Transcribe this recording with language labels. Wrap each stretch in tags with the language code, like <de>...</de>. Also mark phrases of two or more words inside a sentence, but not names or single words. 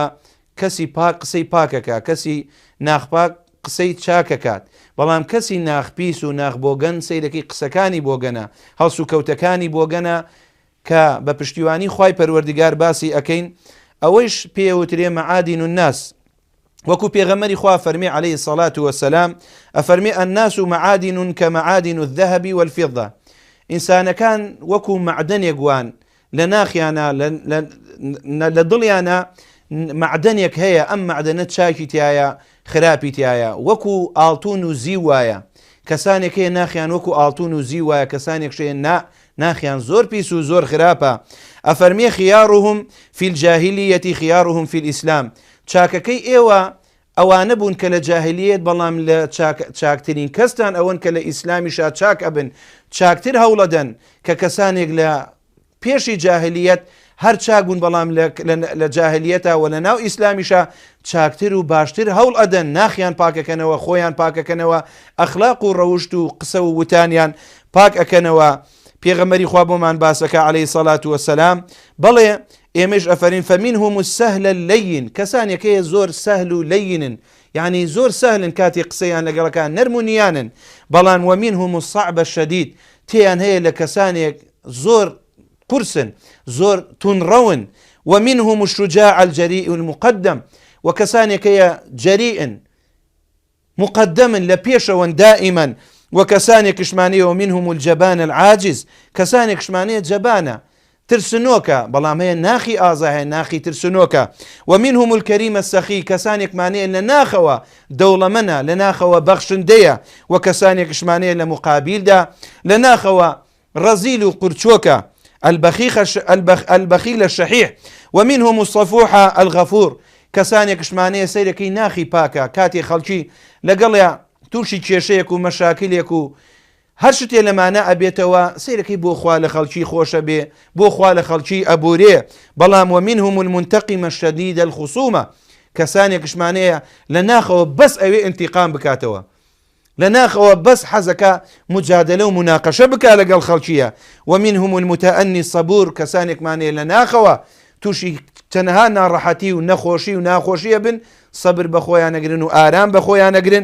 <ckb>کەسی پاک قسەی پاکەکە، کەسی ناخپاک قسەی چاکەکات، بەڵام کەسی ناخپیس و ناخبۆگەن سەیرەکەی قسەکانی بۆگەنە، هەڵس و کەوتەکانی بۆگەنە، کە بە پشتیوانی خوای پەروەردیگار باسی ئەکەین. ئەوەیش پێوترێ</ckb> <ar>مەعادین الناس،</ar> <ckb>وەکو پێغەمبەری خوا فەرمی</ckb> <ar>عليه الصلاة والسلام،</ar> <ckb>ئەفەرمی</ckb> <ar>الناس معادن كمعادن الذهب والفضة.</ar> <ckb>ئینسانەکان وەکو معدنێک وان، لە ناخیانە لە دڵیانە معدنێک هەیە، ئەم معدنە چاکی تایە، خراپی تایە، وەکو ئاڵتون و زی وایە. کەسانێک هەیە ناخیان وەکو ئاڵتون و زی وایە، کەسانێک شەیە ناخیان زۆر پیس و زۆر خراپە.</ckb> <ar>ئەفەرمی خيارهم في الجاهلية خيارهم في الإسلام.</ar> <ckb>چاکەکەی ئێوە ئەوانە بوون کە لە جاهلیەت، بەڵام لە چاکترین کەستان ئەوەن کە لە ئیسلامیشا چاک ئەبن، چاکتر هەوڵەدەن. کە کەسانێک لە پێشی جاهلیەت هەر چاک بوون، بەڵام لە جاهلیەتەوە لە ناو ئیسلامیشا چاکتر و باشتر هەوڵ ئەدەن، ناخیان پاکەکەنەوە، خۆیان پاکەکەنەوە، ئەخلاق و ڕەوشت و قسە و وتانیان پاک ئەکەنەوە. پێغەمبەری خوا بۆمان باسەکە</ckb> <ar>عليه الصلاة والسلام،</ar> <ckb>بەڵێ ئێمەش ئەفەرین</ckb> <ar>فەمینهم السهل اللین،</ar> <ckb>کەسانێکەیە زۆر سەهل و لەینن، یعنی زۆر سەهلن کاتی قسەیان لەگەڵەکان نەرمونیانن، بەڵام</ckb> <ar>وەمینهم الصعب الشدید،</ar> <ckb>تێیان هەیە لە کەسانێک زۆر قورسن، زۆر تونڕەون.</ckb> <ar>ومنهم الشجاع الجريء المقدم،</ar> <ckb>وكسانێکەیە جەریئن مقدمن لە پێشەوەن دائما.</ckb> <ar>وكسانێکشمانەیە ومنهم الجبان العاجز،</ar> <ckb>کەسانێکشمانەیە جەبانە، ترسنۆکە، بەڵام هەیە ناخی ئازا، هەیە ناخی ترسنۆکە.</ckb> <ar>ومنهم الكريم السخي،</ar> <ckb>کەسانێکمانەیە لە ناخەوە دەوڵەمەنە، لە ناخەوە بەخشندەیە، وكسانێکشمانەیە لە مقابلدا لە ناخەوە ڕەزیل و قورچۆکە،</ckb> <ar>البخيل الشحيح. ومنهم الصفوح الغفور،</ar> <ckb>کەسانێکشمانەیە سەیرەکەی ناخی پاکە، کاتی خەڵکی لەگەڵیا تووشی کێشەیەک و مەشاکلێک و هەر شتێ لەمانە ئەبێتەوە، سەیرەکەی بۆ خوا لە خەڵکی خۆشە بێ، بۆ خوا لە خەڵکی ئەبورێ.</ckb> <ar>بەڵام ومنهم المنتقم الشديد الخصومة،</ar> <ckb>کەسانێکشمانەیە لە ناخەوە بەس ئەوێ ئینتیقام بکاتەوە، لە ناخەوە بەس حەزەکە مجادلە و مناقەشە بکا لەگەڵ خەڵکیە.</ckb> <ar>ومنهم المتأني الصبور،</ar> <ckb>کەسانێکمانەیە لە ناخەوە تووشی تەنها ناڕەحەتی و نەخۆشی و ناخۆشیە بن، صبر بەخۆیان نەگرن و ئارام بەخۆیان نەگرن.</ckb>